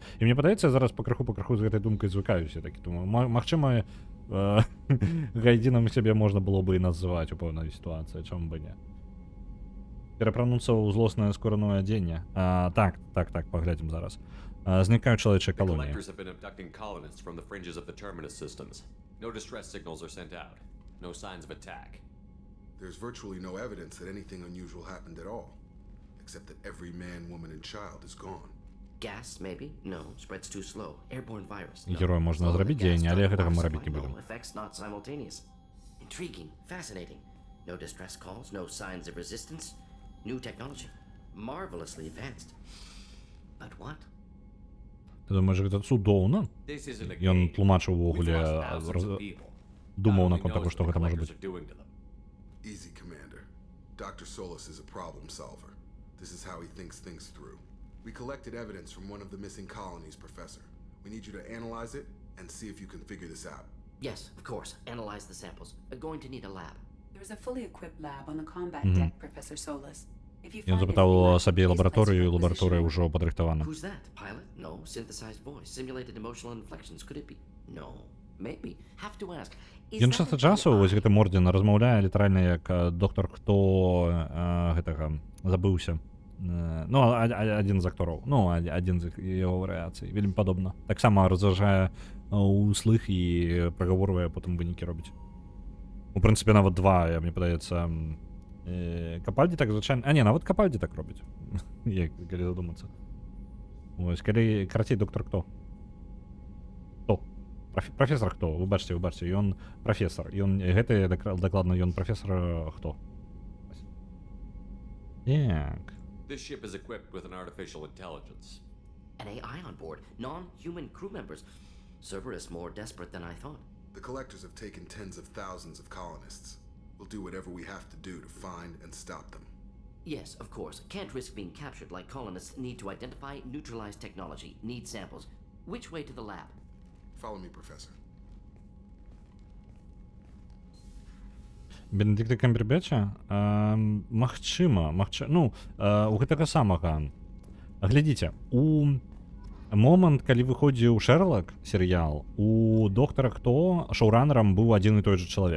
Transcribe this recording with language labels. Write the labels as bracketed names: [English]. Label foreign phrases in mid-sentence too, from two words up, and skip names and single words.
[Belarusian] І мне падаецца, зараз пакрыху з гэтай думкай звыкаюся, такі думаю, магчыма, гайдзінам сябе можна было бы і называць у пэўнай сітуацыі, чаму бы не. Перапрануцца ў злоснае скораное адзенне. Так, паглядзім зараз. Знікаюць чалавечыя [English] The [Belarusian] калоніі. [English] collectors have been abducting colonists from the fringes of the terminus systems. No distress signals are sent out. No signs of attack. There's virtually no evidence that anything unusual happened at all, except that every man, woman, and child is gone. Gas, maybe? No, spreads too slow. Airborne virus. [Belarusian] Герою можна зрабіць дзеянне, але гэтага мы рабіць не будзем. [English] No, effects not simultaneous. Intriguing, fascinating. No distress calls, no signs of resistance. New technology. Marvelously advanced. But what? [Belarusian] Ты думаеш, гэта цудоўна? [English] This isn't a [Belarusian] Ён [English] game. [Belarusian] тлумачыў [English] We've [Belarusian] увогуле, [English] lost thousands of people. [Belarusian] думаў [English] God only [Belarusian] наконт таго, [English] knows [Belarusian] што [English] what the [Belarusian] гэта можа [English] collectors [Belarusian] быць. [English] are doing to them. Easy, Commander. Dr. Solus is a problem solver. This is how he thinks things through. We collected evidence from one of the missing colonies, Professor. We need you to analyze it and see if you can figure this out. Yes, of course. Analyze the samples. We're going to need a lab. There's a fully equipped lab on the combat deck, Professor Solus. If you [Belarusian] Ён [English] find [Belarusian] запытаў [English] anything left, [Belarusian] сабе [English] please [Belarusian] лабараторыю, і [English] place your [Belarusian] лабараторыя [English] position. [Belarusian] ўжо падрыхтавана. [English] Who's that? Pilot? No. Synthesized voice. Simulated emotional inflections. Could it be? No. Maybe. Have to ask. Is [Belarusian] Ён [English] that [Belarusian] часта [English] an [Belarusian] часу, [English] AI? [Belarusian] вось гэты Мордзін, размаўляе літаральна як доктор, хто гэтага забыўся. Ну, адзін з актораў. Ну, адзін з яго варыяцый. Вельмі падобна. Таксама разважае услых і прагаворвае, потым вынікі робіць. У прынцыпе, нават два, мне падаецца, Капальді так звычайна... А не, нават Капальді так робіць. Як, калі задумацца. Вось, калі, карацей, доктор хто? Хто? Професор хто? Вы бачыце, ён професор. Ён, гэты, дакладна, ён професор хто? Так. [English] This ship is equipped with an artificial intelligence. An AI on board. Non-human crew members. Cerberus more desperate than I thought. The collectors have taken tens of thousands of colonists. We'll do whatever we have to do to find and stop them. Yes, of course. Can't risk being captured like colonists need to identify, neutralize technology, need samples. Which way to the lab? Follow me, Professor. [Belarusian] Бенедикта Камбербэтча? Магчыма. Ну, у гэтага самага. Глядзіце, у момант, калі выходзіў Шэрлак серыял, у доктара Хто шоуранерам быў адзін і той жа чалавек.